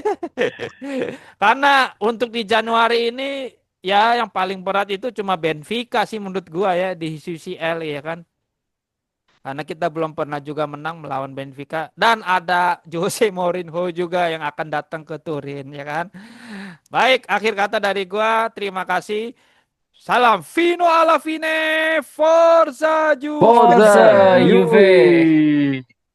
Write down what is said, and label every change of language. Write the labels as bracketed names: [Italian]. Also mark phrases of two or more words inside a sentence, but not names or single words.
[Indonesian] Karena untuk di Januari ini ya yang paling berat itu cuma Benfica sih menurut gua ya di UCL ya kan. Karena kita belum pernah juga menang melawan Benfica, dan ada Jose Mourinho juga yang akan datang ke Turin ya kan. Baik, akhir kata dari gua, terima kasih. [Italian] Salam Fino alla fine, Forza Forza Forza Juve. Juve. Juve.